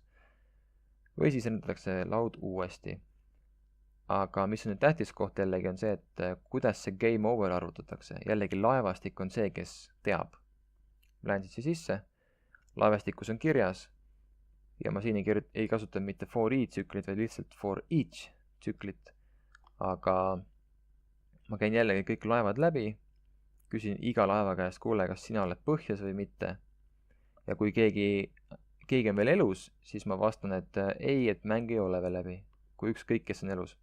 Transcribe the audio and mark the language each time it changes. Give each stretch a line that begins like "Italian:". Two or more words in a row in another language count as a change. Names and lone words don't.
Estonian: Või siis renderdatakse laud uuesti. Aga mis on nüüd tähtis koht jällegi on see, et kuidas see
English: game over
Estonian: arvutatakse. Jällegi laevastik on see, kes teab. Lähen siia sisse, laevastikus on kirjas ja ma siin ei kasuta mitte
English: for each
Estonian: tsüklit, vaid lihtsalt
English: for each
Estonian: tsüklit. Aga ma käin jällegi kõik laevad läbi, küsin iga laeva käest, kuule, kas sina oled põhjas või mitte. Ja kui keegi on veel elus, siis ma vastan, et ei, et mäng ei ole veel läbi. Kui ükskõik, kes on elus.